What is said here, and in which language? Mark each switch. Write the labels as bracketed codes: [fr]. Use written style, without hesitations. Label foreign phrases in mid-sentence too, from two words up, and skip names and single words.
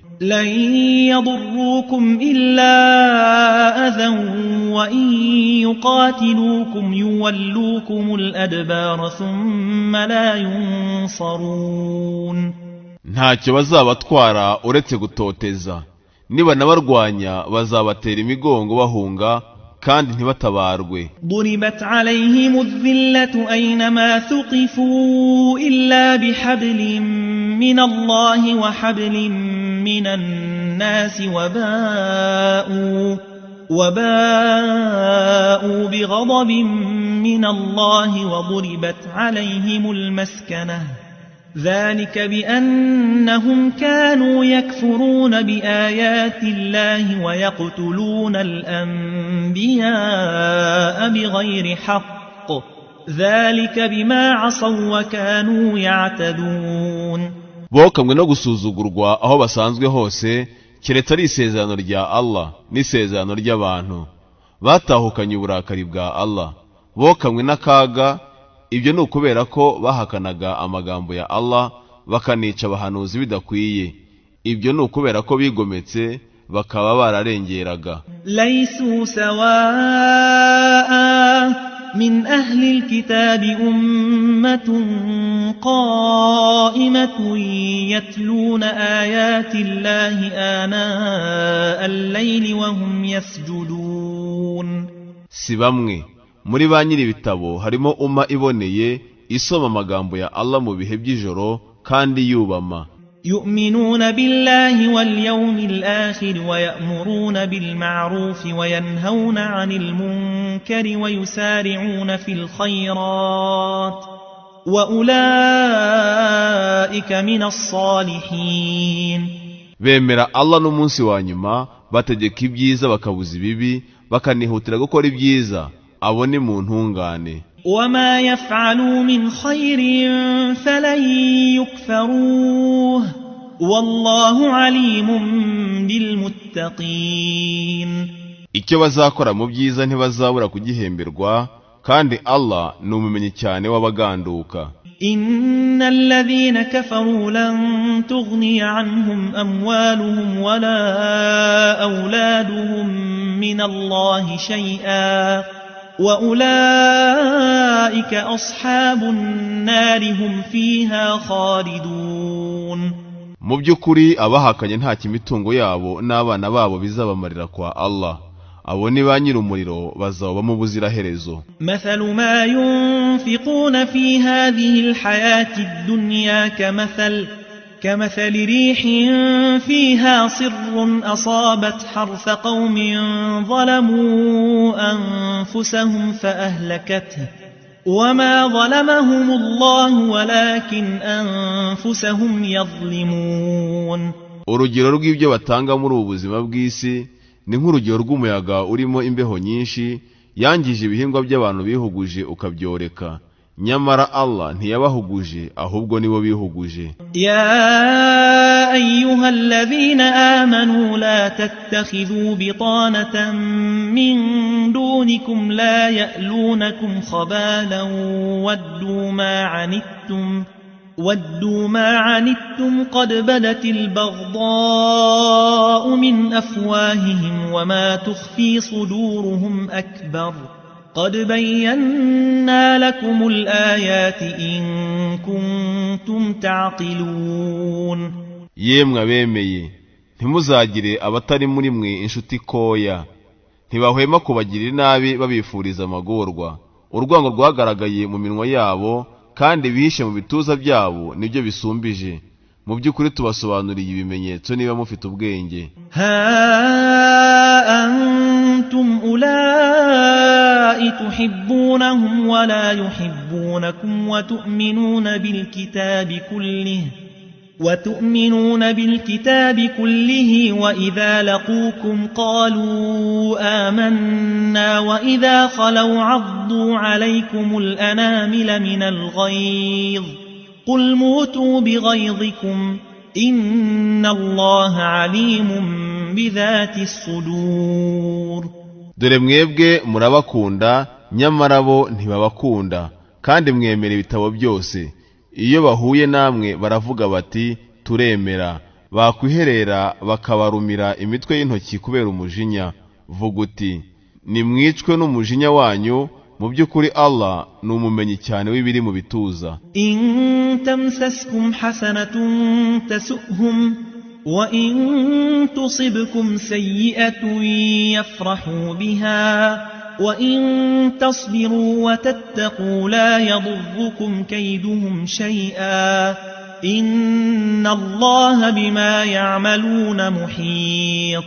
[ar] لن يضروكم إلا أذى وإن يقاتلوكم يولوكم الأدبار ثم لا ينصرون. [rw] Ntacyo bazabatwara uretse gutoteza, niba nabarwanya bazabatera imigongo bahunga kandi ntibatabarwe. [ar] ضربت عليهم الذلة أينما ثقفوا إلا بحبل من الله وحبل من الناس وباءوا بغضب من الله وضربت عليهم المسكنة ذلك بأنهم كانوا يكفرون بآيات الله ويقتلون الأنبياء بغير حق ذلك بما عصوا وكانوا يعتدون. [rw] Bokamwe no gusuzugurwa aho basanzwe hose, keretse ari isezerano rya Allah n'isezerano ry'abantu. Batahukanye uburakari bwa Allah, bokamwe n'akaga. Ibyo ni ukubera ko bahakanaga amagambo ya Allah bakanica abahanuzi bidakwiye. Ibyo ni ukubera ko bigometse bakaba bararengeraga. [ar] ليسوا سواء من أهل الكتاب أمة قائمة يتلون آيات الله آناء الليل وهم يسجدون. [rw] Si bamwe muri ba nyiri ibitabo harimo iboneye isoma amagambo ya Allah mu bihe by'ijoro kandi yubama. [ar] يؤمنون بالله واليوم الآخر ويأمرون بالمعروف وينهون عن المنكر ويسارعون في الخيرات وأولئك من الصالحين. [rw] Bemera Allah n'umunsi wa nyuma, bategeka ibyiza bakabuza ibibi, bakanihutira gukora ibyiza, abo ni mu ntungane. [ar] وما يفعلوا من خير فلن يكفروه والله عليم بالمتقين. [rw] icyo bazakora mu byiza ntibazabura kugihemberwa, kandi Allah ni umumenyi cyane w'abaganduka. [ar] إن الذين كفروا لن تغني عنهم أموالهم ولا أولادهم من الله شيئا وأولئك أصحاب النار هم فيها خالدون. [rw] mu by'ukuri abahakanye nta kimitungo yabo n'abana babo bizabamarira kwa Allah, abo ni ba nyir'umuriro bazaba mu buziraherezo. [ar] مثل ما ينفقون في هذه الحياة الدنيا كمثل ريح فيها صر أصابت حرث قوم ظلموا أنفسهم فأهلكته وما ظلمهم الله ولكن أنفسهم يظلمون. [rw] urugero rw'ibyo batanga muri ubu buzima bw'isi ni nk'urugero rw'umuyaga urimo imbeho nyinshi yangije ibihingwa by'abantu bihuguje ukabyoreka, nyamara Allah ntiyabahuguje ahubwo nibo bihuguje. [ar] يا أيها الذين آمنوا لا تتخذوا بطانة من دونكم لا يألونكم خبالا ودوا ما عنتم قد بدت البغضاء من أفواههم وما تخفي صدورهم أكبر قد بينا لكم الآيات إن كنتم تعقلون. [rw] yemwe abemeye, ntimuzagire abatari muri mwe inshuti koya, ntibahwema kubagirira nabi babifuriza amagorwa. urwango rwagaragaye mu minwa yabo kandi bihishe mu bituza byabo nibyo bisumbije. mu by'ukuri tubasobanuriye ibimenyetso niba mufite ubwenge. [ar] ها أنتم أولئك تحبونهم ولا يحبونكم وتؤمنون بالكتاب كله وإذا لقوكم قالوا آمنا وإذا خلوا عضوا عليكم الأنامل من الغيظ قل موتوا بغيظكم إن الله عليم بذات الصدور. [rw] dore mwebwe murabakunda nyamara bo ntibabakunda, kandi mwemera ibitabo byose. iyo bahuye namwe baravuga bati turemera, bakwiherera bakabarumira imitwe y'intoki kubera umujinya. vuga uti nimwicwe n'umujinya wanyu, mu by'ukuri Allah ni umumenyi cyane w'ibiri mu bituza. [ar] إن تمسسكم حسنة تسؤهم وإن تصبكم سيئة يفرحوا بها وإن تصبروا وتتقوا لا يضركم كيدهم شيئا إن الله بما يعملون محيط.